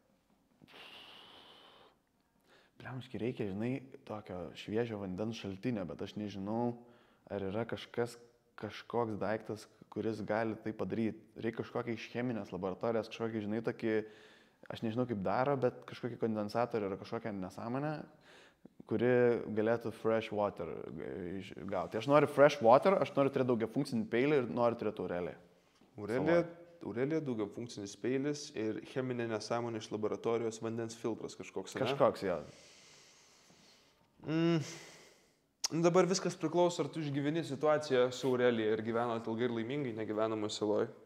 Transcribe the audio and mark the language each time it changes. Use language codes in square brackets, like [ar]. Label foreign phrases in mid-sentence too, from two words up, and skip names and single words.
[lt] Bliamaškai reikia, žinai, tokio šviežio vandens šaltinio, bet aš nežinau, ar yra kažkoks daiktas, kuris gali tai padaryti. Reikia kažkokią iš cheminės laboratorijos, kažkokį, žinai, tokį, aš nežinau kaip daro, bet kažkokį kondensatorių ar kažkokią nesąmonę, kuri galėtų [en] fresh water [lt] gauti. Aš noriu [en] fresh water, [lt] aš noriu turėti daugia funkcinį peilį ir noriu turėti Aureliją. Aurelija daugia funkcinis peilis ir cheminė nesąmonė iš laboratorijos vandens filtras kažkoks. Kažkoks, jo. Dabar viskas priklauso, ar tu išgyveni situaciją su Aurelija ir gyvenat ilgai ir laimingai, negyvenamoj saloj.